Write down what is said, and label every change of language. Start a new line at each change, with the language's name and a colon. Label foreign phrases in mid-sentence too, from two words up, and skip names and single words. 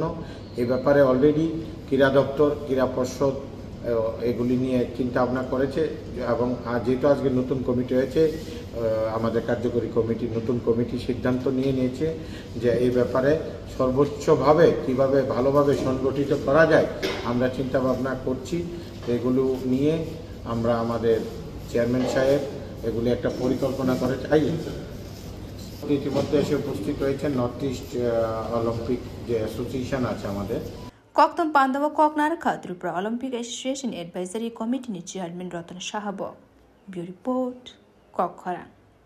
Bangla: এই ব্যাপারে অলরেডি ক্রীড়া দপ্তর, ক্রীড়া পর্ষদ এগুলি নিয়ে চিন্তা ভাবনা করেছে, এবং যেহেতু আজকে নতুন কমিটি হয়েছে, আমাদের কার্যকরী কমিটি নতুন কমিটি সিদ্ধান্ত নিয়েছে যে এই ব্যাপারে সর্বোচ্চভাবে কিভাবে ভালোভাবে সংগঠিত করা যায় আমরা চিন্তা ভাবনা করছি। এগুলো নিয়ে আমরা আমাদের চেয়ারম্যান সাহেব এগুলি একটা পরিকল্পনা করে চাই। ইতিমধ্যে এসে উপস্থিত হয়েছেন
English: north east olympic
Bangla: যে অ্যাসোসিয়েশন আছে আমাদের।
Kok Borok: Koktum Pandava Koknaraka Tripura Olympic Association
English: Advisory Committee Chairman
Kok Borok: Ratan Shahabo.
English: Bureau Report, Kokhara.